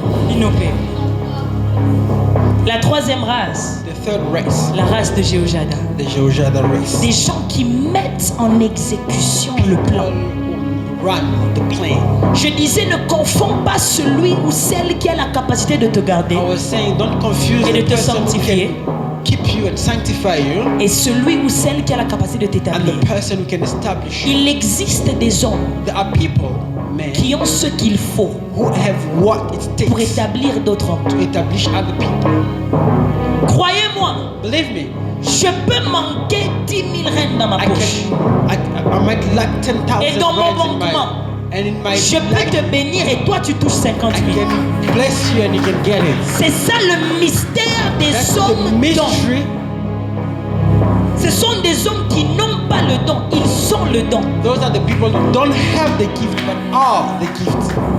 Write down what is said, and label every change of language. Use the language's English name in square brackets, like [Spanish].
[French] Inopé. La troisième race, [English] The third race, [French] la race de Jéhojada. [English] the Jehoiada race. [French] Des gens qui mettent en exécution le plan. [English] Run the plan. [French] Je disais, ne confonds pas celui ou celle qui a la capacité de te garder [English] I was saying, don't confuse [French] et de [English] the [French] te [English] person who [French] sanctifier [English] can keep you and sanctify you, [French] et celui ou celle qui a la capacité de [English] and [French] t'établir. [English] the person who can establish you. [French] Il existe des hommes [English] There are people, men, [French] qui ont ce qu'il faut [English] who have what it [French] pour [English] takes [French] établir d'autres hommes. [English] to establish other people. [French] Croyez-moi, [English] Believe me, [French] je peux manquer 10 000 reines dans ma poche. [English] I might lack 10,000 [French] Et dans mon [English] rands in [French] manquement, [English] my, and in my [French] Je peux te bénir et toi tu touches 50 [English] I [French] 000. [English] can bless you and you can get it. [French] C'est ça le mystère des [English] That's the [French] hommes dons. [English] mystery. [French] Ce sont des hommes qui n'ont pas le don, ils sont le don. [English] Those are the people who don't have the gift but are the gift.